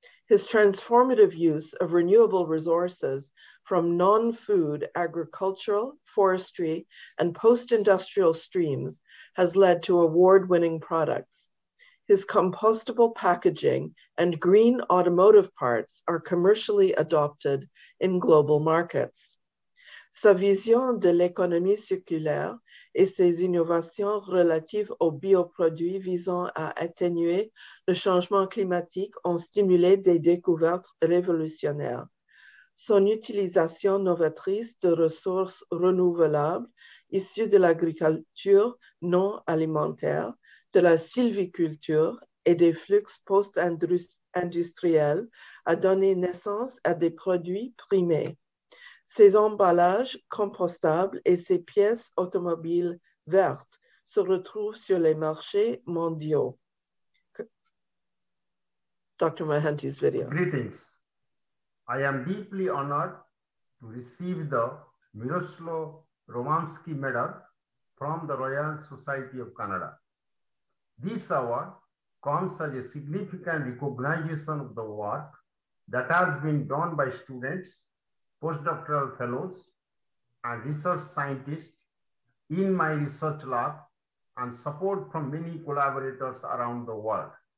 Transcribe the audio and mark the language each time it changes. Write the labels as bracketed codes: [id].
[en] His transformative use of renewable resources from non-food agricultural, forestry, and post-industrial streams has led to award-winning products. His compostable packaging and green automotive parts are commercially adopted in global markets. [fr] Sa vision de l'économie circulaire et ses innovations relatives aux bioproduits visant à atténuer le changement climatique ont stimulé des découvertes révolutionnaires. son utilisation novatrice de ressources renouvelables issues de l'agriculture non alimentaire, de la sylviculture et des flux post-industriels a donné naissance à des produits primés. Ses emballages compostables et ses pièces automobiles vertes se retrouvent sur les marchés mondiaux. [en] Dr. Mahanti's video. Greetings. I am deeply honored to receive the Miroslav Romansky Medal from the Royal Society of Canada. This award comes as a significant recognition of the work that has been done by students, postdoctoral fellows, and research scientists in my research lab and support from many collaborators around the world.